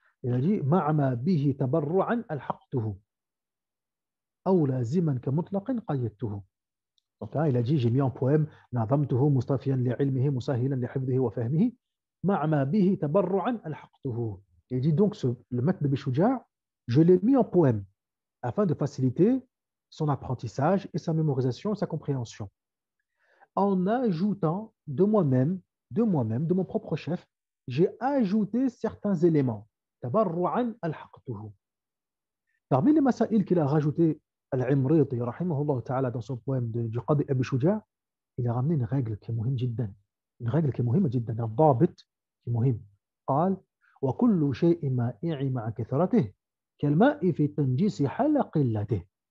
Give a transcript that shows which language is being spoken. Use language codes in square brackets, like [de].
[fr] Il a dit [ar] مع ما به تبرعا ألحقته أو لازما كمطلق قيدته. [fr] Donc là, il a dit j'ai mis en poème [ar] نظمته مصطفيا لعلمه مسهلا لحفظه وفهمه مع ما به تبرعا ألحقته. [fr] Il dit donc le Matn Abi Shuja', je l'ai mis en poème afin de faciliter son apprentissage et sa mémorisation et sa compréhension, en ajoutant de moi-même, de mon propre chef, j'ai ajouté certains éléments. [ar] Tabarru'an al-haqtuhu. [fr] Parmi les masaïl qu'il a rajouté Al-Imriti, rahimahullah ta'ala, dans son poème du Qadi Abi Shuja', il a ramené une règle qui est [ar] muhim jiddan. [fr] Une règle qui est [ar] muhim jiddan, [fr] un ضابط qui est muhim. [ar] قال وكل شيء مائع مع كثرته كالماء في التنجيس حال قلته.